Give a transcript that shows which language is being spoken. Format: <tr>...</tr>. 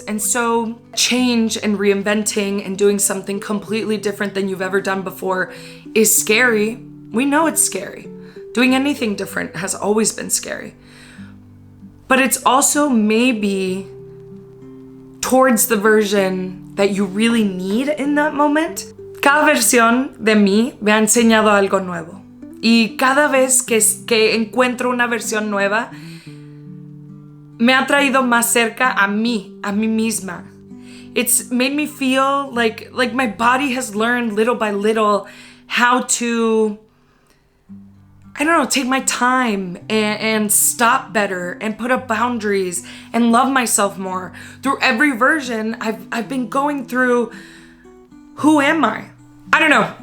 <en>And so change and reinventing and doing something completely different than you've ever done before is scary. We know it's scary. Doing anything different has always been scary. But it's also maybe towards the version that you really need in that moment.</en> <es>Cada versión de mí me ha enseñado algo nuevo. Y cada vez que encuentro una versión nueva, me ha traído más cerca a mí misma.</es> <en>It's made me feel like my body has learned little by little how to, I don't know, take my time and stop better and put up boundaries and love myself more. Through every version, I've been going through, who am I? I don't know.</en>